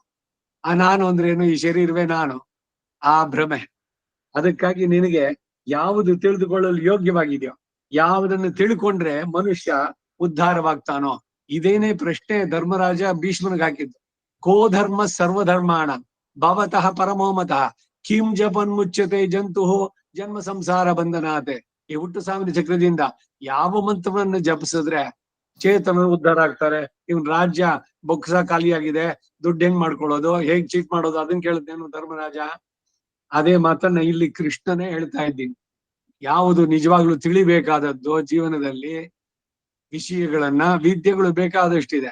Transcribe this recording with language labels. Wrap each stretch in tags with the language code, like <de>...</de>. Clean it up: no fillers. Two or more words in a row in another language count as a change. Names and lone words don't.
<kn>ಆ ನಾನು ಅಂದ್ರೆ ಏನು? ಈ ಶರೀರವೇ ನಾನು, ಆ ಭ್ರಮೆ. ಅದಕ್ಕಾಗಿ ನಿನಗೆ ಯಾವುದು ತಿಳಿದುಕೊಳ್ಳಲು ಯೋಗ್ಯವಾಗಿದೆಯೋ, ಯಾವುದನ್ನು ತಿಳ್ಕೊಂಡ್ರೆ ಮನುಷ್ಯ ಉದ್ಧಾರವಾಗ್ತಾನೋ ಇದೇನೇ ಪ್ರಶ್ನೆ ಧರ್ಮರಾಜ ಭೀಷ್ಮನಿಗೆ ಹಾಕಿದ್ದು.</kn> <sa>ಕೋ ಧರ್ಮ ಸರ್ವಧರ್ಮಾಣ ಭವತಃ ಪರಮೋಮತಃ ಕಿಂ ಜಪನ್ ಮುಚ್ಯತೆ ಜಂತು ಜನ್ಮ ಸಂಸಾರ ಬಂಧನಾತೆ.</sa> <kn>ಈ ಹುಟ್ಟು ಸಾವಿನ ಚಕ್ರದಿಂದ ಯಾವ ಮಂತ್ರವನ್ನು ಜಪಿಸಿದ್ರೆ ಚೇತನರು ಉದ್ಧಾರ ಆಗ್ತಾರೆ. ಇವನ್ ರಾಜ್ಯ ಬೊಕ್ಸ ಖಾಲಿಯಾಗಿದೆ, ದುಡ್ಡು ಹೆಂಗ್ ಮಾಡ್ಕೊಳ್ಳೋದು, ಹೇಗ್ ಚೀಟ್ ಮಾಡೋದು, ಅದನ್ನ ಕೇಳಿದ್ದೇನು ಧರ್ಮರಾಜ. ಅದೇ ಮಾತನ್ನ ಇಲ್ಲಿ ಕೃಷ್ಣನೇ ಹೇಳ್ತಾ ಇದ್ದೀನಿ. ಯಾವುದು ನಿಜವಾಗ್ಲೂ ತಿಳಿಬೇಕಾದದ್ದು ಜೀವನದಲ್ಲಿ ವಿಷಯಗಳನ್ನ, ವಿದ್ಯೆಗಳು ಬೇಕಾದಷ್ಟಿದೆ.</kn>